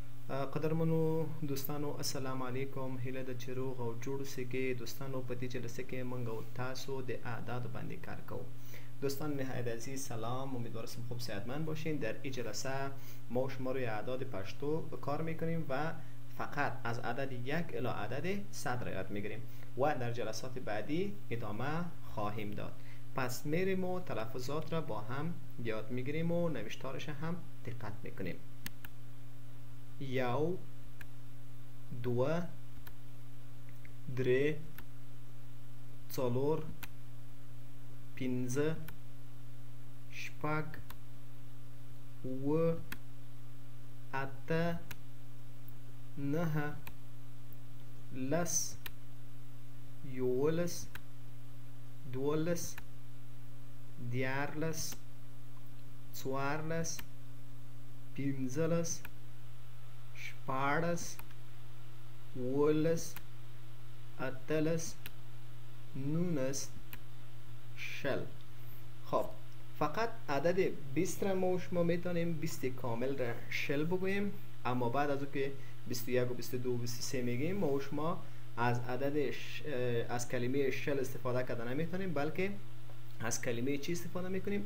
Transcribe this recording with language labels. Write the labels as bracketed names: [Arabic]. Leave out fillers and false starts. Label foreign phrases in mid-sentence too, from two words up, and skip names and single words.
[Pashto] قدرمنو دوستانو السلام علیکم. هیله ده چې روغ او جوړ اوسئ. دوستانو په دې جلسه کې موږ او تاسو د اعداد باندې کار کوو. [Persian] دوستان نهایت عزیز سلام، امیدوارم خوب صحتمند باشین. در این جلسه ما شما روی اعداد پشتو کار میکنیم و فقط از عدد 1 الی عدد 100 را یاد میگیریم و در جلسات بعدی ادامه خواهیم داد. پس میریم و تلفظات را با هم یاد میگیریم و نوشتارش هم دقت میکنیم. [Pashto] یو، دو، درې، څلور، پنځه، شپږ، اووه، اته، نهه، لس، یوولس، دولس، دیارلس، څوارلس، پنځلس، شپاړس، اوولس، اتلس، نولس، شل. [Persian] خب فقط عدد 20 را ما شما میتونیم 20 کامل را شل بگوییم، اما بعد از اون که 21 و 22 و 23 میگیم ما شما از از کلمه شل استفاده کردن نمیتونیم، بلکه از کلمه چی استفاده میکنیم؟